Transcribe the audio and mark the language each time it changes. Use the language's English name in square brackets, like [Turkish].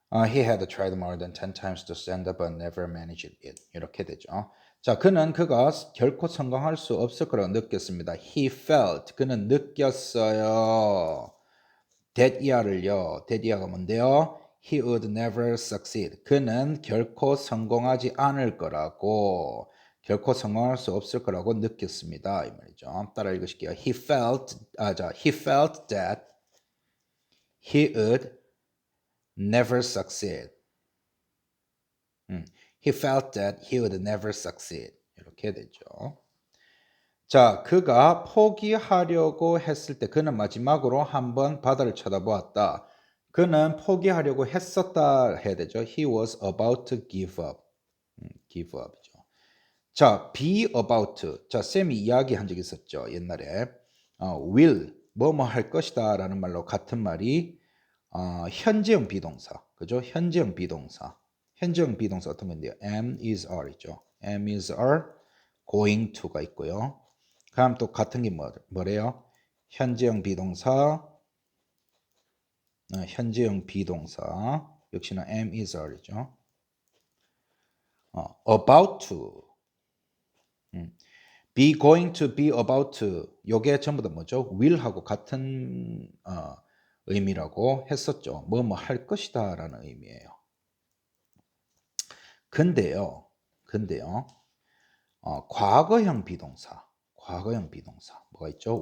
[English] He had tried more than 10 times to stand up, but never managed it. [Korean] 이렇게 되죠. 자, 그가 결코 성공할 수 없을 거라고 느꼈습니다. [English] He felt. [Korean] 그는 느꼈어요. that year를요. that year가 뭔데요? [English] He would never succeed. [Korean] 그는 결코 성공하지 않을 거라고, 결코 성공할 수 없을 거라고 느꼈습니다. 이 말이죠. 따라 읽으실게요. [English] He felt that he would never succeed. He felt that he would never succeed. [Korean] 이렇게 되죠. 자, 그가 포기하려고 했을 때 그는 마지막으로 한번 바다를 쳐다보았다. 그는 포기하려고 했었다 해야 되죠. [English] He was about to give up. [Korean] give up이죠. [English] 자, be about. [Korean] 자, 쌤이 이야기한 적 있었죠. 옛날에. will, 뭐뭐 할 것이다 라는 말로 같은 말이 현재형 비동사. 그죠? 현재형 비동사. 현재형 비동사 어떤 건데요? am, is, are 있죠. am, is, are, going to가 있고요. 그다음 또 같은 게 뭐래요? 현재형 비동사, 현재형 비동사 역시나 am, is, are이죠. about to, be going to, be about to 요게 전부 다 뭐죠? will하고 같은 의미라고 했었죠. 뭐뭐 할 것이다 라는 의미예요. 근데요, 과거형 비동사, 뭐가 있죠?